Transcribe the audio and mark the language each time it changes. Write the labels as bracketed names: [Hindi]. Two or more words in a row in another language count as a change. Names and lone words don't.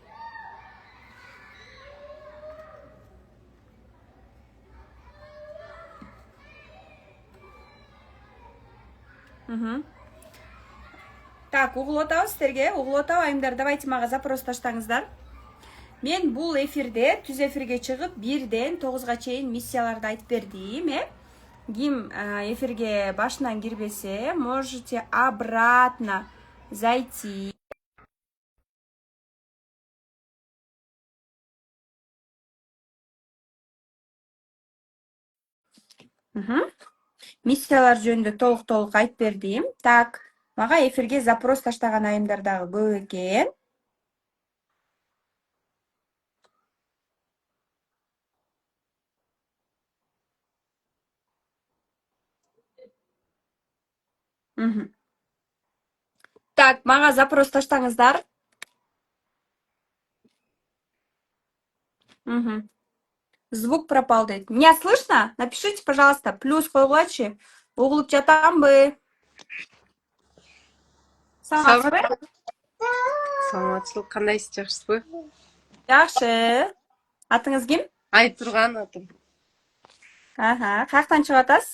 [Kyrgyz] Так, угулуп атабыз силерге, угулуп атабы айымдар, давайте мага запрос таштаңыздар. Мен бул эфирде, түз эфирге чыгып, 1-ден 9-га чейин миссияларды айтып бердим, Ким эфирге башынан кирбесе, [Russian] можете обратно зайти. [Kyrgyz] Миссиялар жөнүндө толук айтып бердим. Так, мага эфирге запрос таштаган айымдар дагы көп экен. Так, мага запрос таштаңыздар. [Russian] Звук пропал, дейт. Меня слышно? Напишите, пожалуйста, [Kyrgyz] плюс койгулачы. Угулуп жатамбы? Саламатсызбы? Саламатчылык, кандайсыз, жакшысызбы? Жакшы. Атыңыз ким? Айтурган атым. Каяктан чыгып атасыз?